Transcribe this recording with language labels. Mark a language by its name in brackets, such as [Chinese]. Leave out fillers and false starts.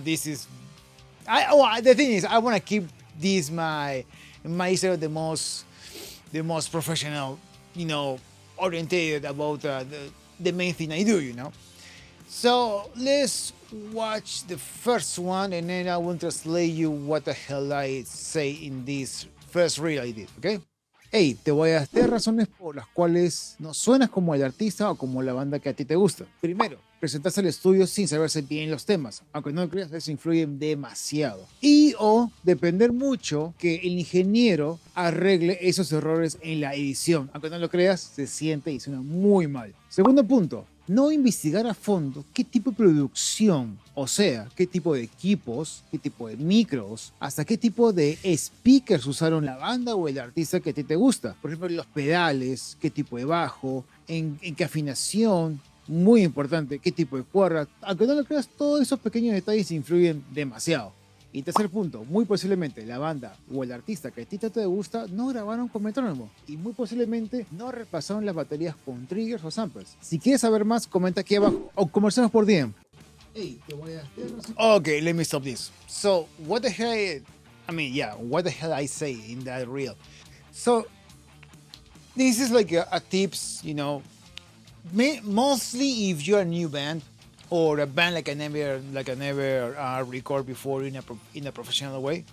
[English] This is the thing is I want to keep this my Instagram the most professional, orientated about the main thing I do. So let's watch the first one, and then I will translate you what the hell I say in this first reel I did, okay? [Spanish] Hey, te voy a dar tres razones por las cuales no suenas como el artista o como la banda que a ti te gusta. Primero, presentarse al estudio sin saberse bien los temas. Aunque no lo creas, eso influye demasiado. Y o depender mucho que el ingeniero arregle esos errores en la edición. Aunque no lo creas, se siente y suena muy mal. Segundo punto, no investigar a fondo qué tipo de producción, o sea, qué tipo de equipos, qué tipo de micros, hasta qué tipo de speakers usaron la banda o el artista que a ti te gusta. Por ejemplo, los pedales, qué tipo de bajo, en qué afinación, muy importante, qué tipo de cuerda. Aunque no lo creas, todos esos pequeños detalles influyen demasiado. Y tercer punto, muy posiblemente la banda o el artista que a ti te gusta no grabaron con metrónomo y muy posiblemente no repasaron las baterías con triggers o samples. Si quieres saber más, comenta aquí abajo o conversemos por DM. [English] Hey, [Spanish] te voy a [English] Okay, let me stop this. So, what the hell? What the hell I say in that reel? So, this is like a tips, mostly if you're a new band or a band like I never record before in a professional way.